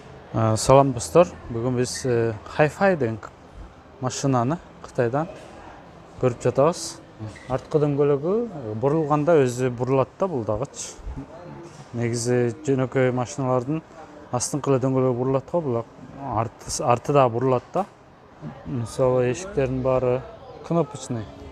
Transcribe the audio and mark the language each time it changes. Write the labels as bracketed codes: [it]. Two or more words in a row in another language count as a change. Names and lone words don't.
[ky] Салам достор, [kk] бүгін біз Hi-Fi деген машинаны Қытайдан көріп жатабыз. [ky] Артқы дөңгөлөгү бурулганда өзү бурулат да, бул дагычы. Негизи жөнөкөй машиналардын астыңкы дөңгөлөгү бурулат го, бул арты да бурулат да. Мисалы эшиктердин баары кнопочный.